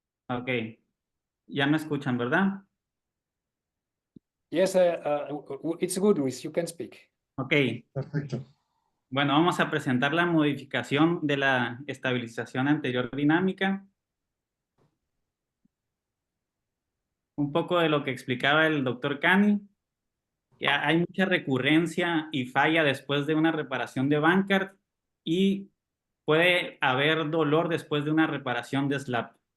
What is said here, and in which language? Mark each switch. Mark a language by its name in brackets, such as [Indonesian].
[Spanish] Ok, ya me escuchan, ¿verdad? [English] Yes, it's good, Luis, you can speak. [Spanish] Ok, Perfecto. bueno, vamos a presentar la modificación de la estabilización anterior dinámica. un poco de lo que explicaba el doctor Kany. Hay mucha recurrencia y falla después de una reparación de ACCART y puede haber dolor después de una reparación de SLAP.